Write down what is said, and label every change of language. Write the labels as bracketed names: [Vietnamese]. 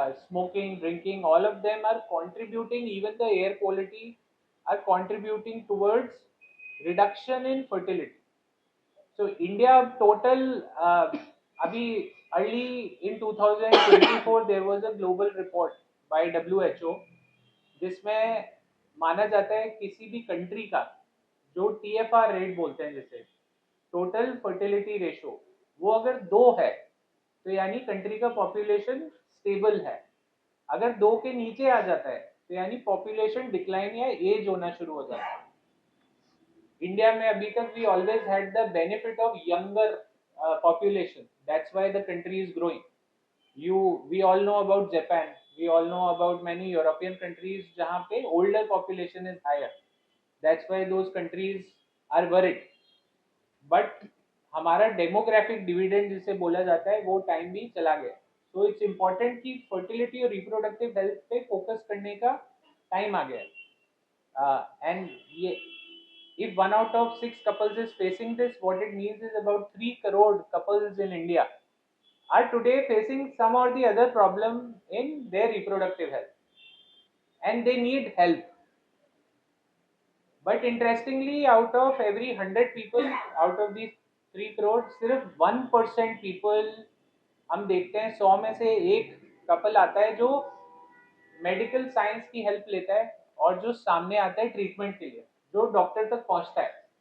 [English] Smoking, drinking, all of them are contributing, even the air quality are contributing towards reduction in fertility. So India total, abhi early in 2024 there was a global report by WHO [Hindi] जिसमें माना जाता है किसी भी country का जो TFR rate बोलते हैं, जैसे टोटल फर्टिलिटी रेशो, वो अगर 2 है तो यानी कंट्री का पॉपुलेशन स्टेबल है। अगर 2 के नीचे आ जाता है तो यानी पॉपुलेशन डिक्लाइन या एज होना शुरू हो जाता है। इंडिया में अभी तक [English] We always had the benefit of younger population, that's why the country is growing. We all know about Japan, we all know about many European countries [Hindi] जहाँ पे [English] older population is higher, that's why those countries are worried. [Hindi] But हमारा demographic dividend जिसे बोला जाता है वो time भी चला गया। [English] so it's important [Hindi] कि फर्टिलिटी और रिप्रोडक्टिव हेल्थ पे फोकस करने का टाइम आ गया। [English] And ये if 1 out of 6 couples is facing this, what it means is about 3 crore couples in India are today facing some or the other problem in their reproductive health and they need help. But interestingly, out of every 100 people, out of these 3 crore, [Hindi] सिर्फ 1% people हम देखते हैं, 100 में से एक couple आता है जो मेडिकल साइंस की हेल्प लेता है और जो सामने आता है ट्रीटमेंट के लिए, जो डॉक्टर तक पहुंचता है।